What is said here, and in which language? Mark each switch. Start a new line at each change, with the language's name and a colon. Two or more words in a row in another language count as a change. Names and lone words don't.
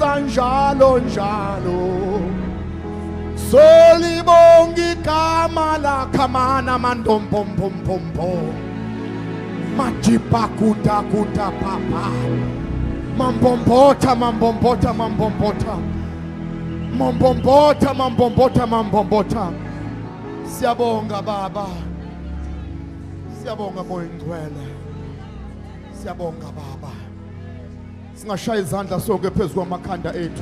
Zulu: njalo njalo. Solibonga igama lakho mana mandombombombo. Majipa kuta kuta papa. Mambombota mambombota mambombota. Mambombota mambombota mambombota. Siyabonga baba. Siyabonga moya ngcwele. Siyabonga baba. Singashaya izandla sonke phezulu kwamakhanda ethu.